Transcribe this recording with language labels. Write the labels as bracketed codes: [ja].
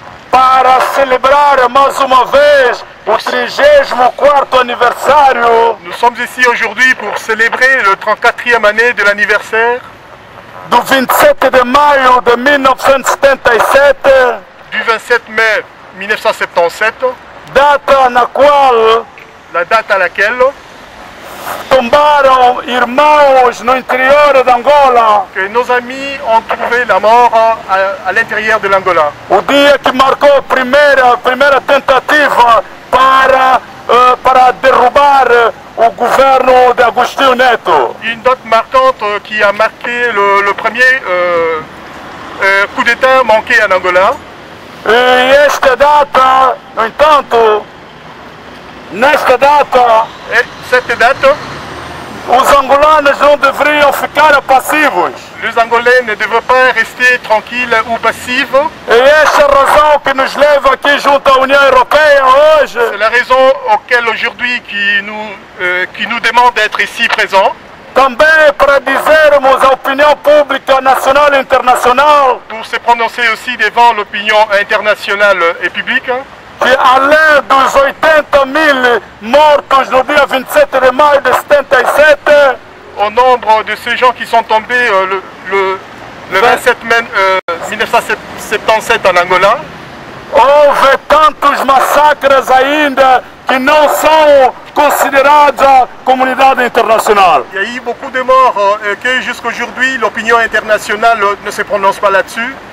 [pt] para celebrar mais uma vez o 34º aniversário [fr] Nous sommes ici aujourd'hui pour célébrer le 34e année de l'anniversaire [pt] do 27 de maio de 1977, [fr] du 27 mai 1977, [pt] data na qual [fr] la date à laquelle [pt] tombaram irmãos no interior de Angola. [fr] que nos amis ont trouvé la mort à l'intérieur de l'Angola. [pt] O dia que marcou a primeira tentativa para derrubar o governo de Agostinho Neto. [fr] Une date marquante qui a marqué le premier coup d'État manqué en Angola. [pt] E esta data, no entanto, nesta data, [fr] Et cette date, [pt] os angolanos não deveriam ficar passivos. [fr] les Angolais ne devaient pas rester tranquilles ou passifs. [pt] É esta razão que nos leva aqui junto à União Europeia hoje, [fr] C'est la raison auquel aujourd'hui qui nous demande d'être ici présents. [pt] também para dizermos à opinião pública nacional e internacional [fr] Pour se prononcer aussi devant l'opinion internationale et publique, [pt] que além dos 80 000 mortos no dia 27 de maio de 77, [fr] au nombre de ces gens qui sont tombés le 27 mai 1977 en Angola, [pt] houve tantos massacres ainda que não são considerados a comunidade internacional. [fr] il y a eu beaucoup de morts que jusqu'aujourd'hui l'opinion internationale ne se prononce pas là-dessus.